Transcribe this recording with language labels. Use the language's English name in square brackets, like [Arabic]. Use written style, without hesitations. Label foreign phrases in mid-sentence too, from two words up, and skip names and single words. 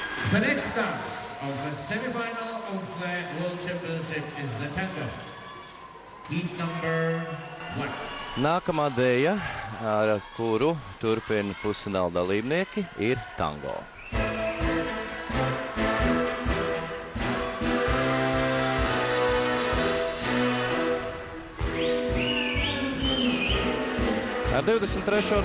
[English] The next dance of the semi-final of the World Championship is the tango. Heat number 1. [Latvian] Nākamā dēja, ar kuru turpina pusfināla dalībnieki, ir tango. Ar 23.